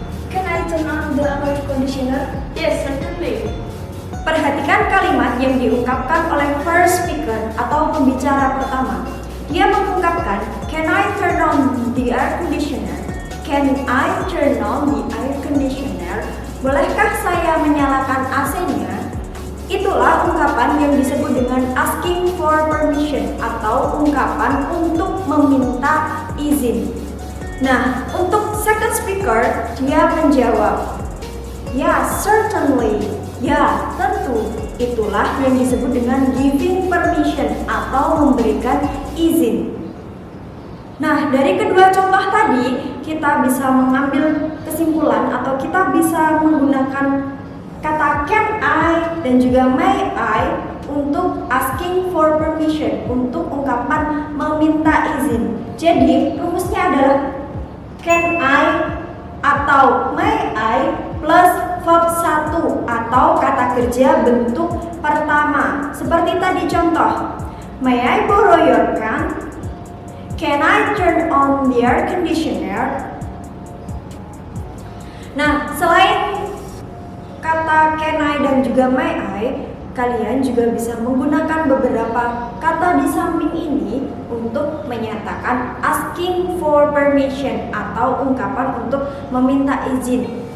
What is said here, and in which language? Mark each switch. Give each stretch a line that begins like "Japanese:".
English: Can I turn on the air conditioner? Yes, certainly.
Indonesian: Perhatikan kalimat yang diungkapkan oleh
English: first speaker
Indonesian: atau pembicara pertama. Dia mengungkapkan,
English: "Can I turn on the air conditioner? Can I turn on the air conditioner?
Indonesian: Bolehkah saya menyalakan AC-nya?" Itulah ungkapan yang disebut dengan
English: asking for permission
Indonesian: atau ungkapan untuk meminta izin. Nah, untuk second speaker, dia menjawab,
English: "Yeah, certainly."
Indonesian: Ya, tentu. Itulah yang disebut dengan
English: giving permission
Indonesian: atau memberikan izin. Nah, dari kedua contoh tadi, kita bisa mengambil kesimpulan atau kita bisa menggunakan kata can I dan juga may I untuk
English: asking for permission,
Indonesian: untuk ungkapan meminta izin. Jadi, rumusnya adalah can I atau may I plus verb 1 atau kata kerja bentuk pertama. Seperti tadi contoh,
English: may I borrow your pen? Can I turn on the air conditioner?
Indonesian: Nah, selain kata can I dan juga may I, kalian juga bisa menggunakan beberapa kata di samping ini untuk menyatakan
English: asking for permission
Indonesian: atau ungkapan untuk meminta izin.